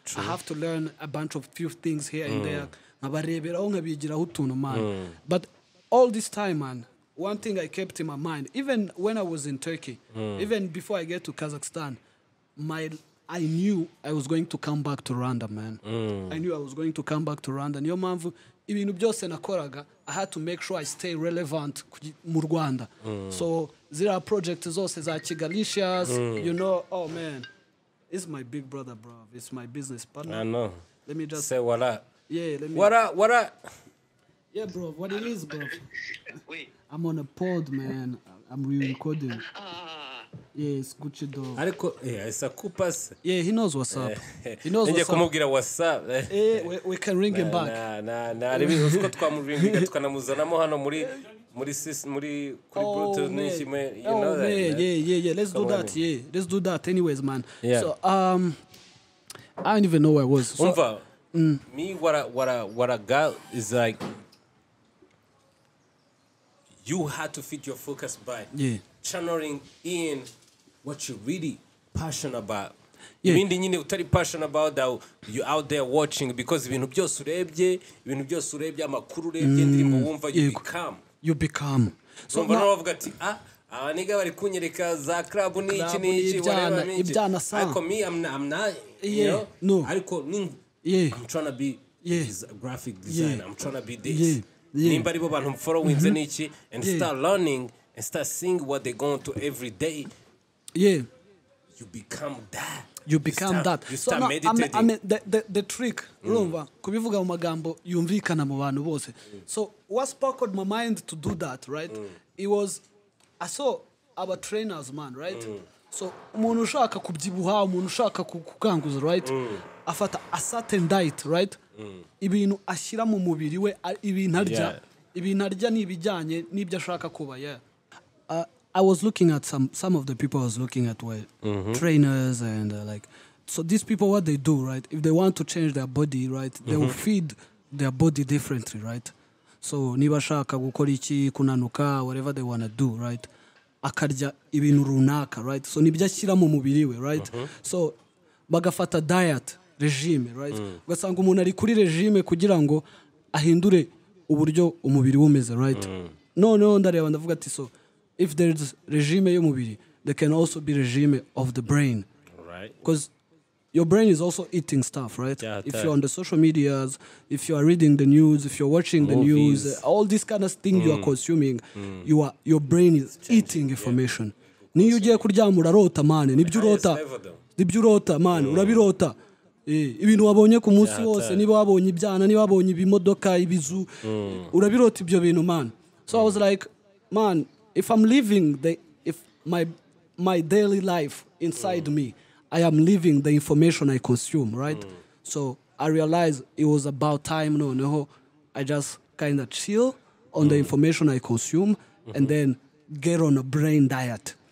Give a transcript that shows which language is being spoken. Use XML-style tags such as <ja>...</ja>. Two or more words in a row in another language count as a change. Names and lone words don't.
<en>I have to learn a bunch of few things here and there. But all this time, man, one thing I kept in my mind, even when I was in Turkey, even before I get to Kazakhstan, I knew I was going to come back to Rwanda, man. I knew I was going to come back to Rwanda.</en> <rw>Niyo mpamvu ibintu byose nakoraga,</rw> <en>I had to make sure I stay relevant</en> <rw>mu Rwanda. So zira project zose za Kigalicious,</rw> <en>oh man, it's my big brother, bro. It's my business partner. I know. Let me just. Say what up. Yeah, let me. What up? What up? Yeah, bro. What it is, bro? Wait. I'm on a pod, man. I'm re-recording. Yeah, it's Gucci dog. Ariko it's a kupas. Yeah, he knows what's up. He knows</en> <rw>Nje</rw> <en>what's up. kumubwira what's up. We can ring him back. Nah.</en> <rw>Ribi uko twamuringa tukanamuzanamo hano muri kuri Bluetooth n'iki man.</rw> <en>You know that. Man. Yeah. Let's do that. Yeah, let's do that. Anyways, man. Yeah. So I don't even know where I was. So, me what I got is like you had to fit your focus by channeling in what you're really passionate about. Yeah.</en> <rw>Ibindi nyine utari</rw> <en>passionate about that you out there watching because</en> <rw>ibintu byose urebye amakuru urebye ndirimbo wumva</rw> <en>you become.</en> <rw>So bavuga ati abaniga bari kunyereka za club n'iki ibyana sa.</rw> <en>Ariko me I'm not you know. Ariko I'm trying to be a graphic designer. I'm trying to be this.</en> <rw>Nimba aribo bantu</rw> <en>following n'iki and start learning and start seeing what they're going to every day. Yeah. You become that. You become that. You start so meditating. I mean the trick,</en> <rw>urumva kubivuga mu magambo yumvikana mu bantu bose.</rw> <en>So what sparkled my mind to do that, right? It was I saw our trainers, man, right?</en> <rw>So umuntu ushaka kubyibuha, umuntu ushaka kukanguza,</rw> <en>right? Afata a certain diet, right?</en> <rw>Ibintu ashyira mu mubiri we, ibintu arya n'ibijyanye n'ibyo ashaka kuba,</rw> <en>yeah. I was looking at some of the people I was looking at were trainers and so these people, what they do, right? If they want to change their body, right, they will feed their body differently, right?</en> <rw>So niba shaka gukora iki kunanuka,</rw> <en>whatever they want to do, right?</en> <rw>Akarya ibintu runaka,</rw> <en>right? So</en> <rw>nibyo ashyira mu mubiri we, right? So bagafata diet, regime, right? Ugasanga umuntu ari kuri regime kugira ngo ahindure uburyo umubiri wumeze, right?</rw> <en>No,</en> <rw>ndareba ndavuga ati</rw> <en>so if there's regime y'umubiri, there can also be regime of the brain. Right. Because your brain is also eating stuff, right? Yeah, if you're on the social medias, if you are reading the news, if you're watching the news, all these kind of things you are consuming, your brain is eating information.</en> <rw>Niyo ugiye kuryama urarota man, nibyo urota man, urabirota. Ibintu wabonye ku munsi wose, niba wabonye ibyana, niba wabonye ibimodoka, ibizu, urabirota ibyo bintu man.</rw> <en>So I was like, man, if I'm living if my daily life inside me, I am living the information I consume, right? So I realized it was about time, I just kind of chill on the information I consume and then get on a brain diet.</en>